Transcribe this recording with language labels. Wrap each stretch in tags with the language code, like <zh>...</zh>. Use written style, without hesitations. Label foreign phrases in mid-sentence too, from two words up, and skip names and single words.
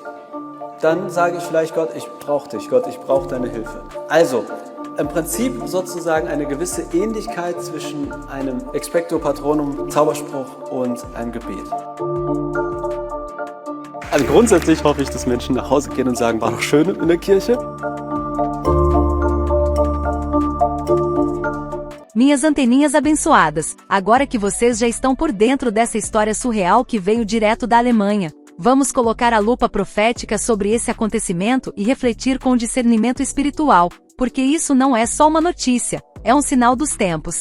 <de>Dann sage ich vielleicht, Gott, ich brauche dich, Gott, ich brauche deine Hilfe. Also, im Prinzip sozusagen eine gewisse Ähnlichkeit zwischen einem Expecto Patronum Zauberspruch und einem Gebet. Also grundsätzlich hoffe ich, dass Menschen nach Hause gehen und sagen, war doch schön in der Kirche.</de> <pt>Minhas anteninhas abençoadas, agora que vocês já estão por dentro dessa história surreal que veio direto da Alemanha, vamos colocar a lupa profética sobre esse acontecimento e refletir com discernimento espiritual, porque isso não é só uma notícia, é um sinal dos tempos.</pt>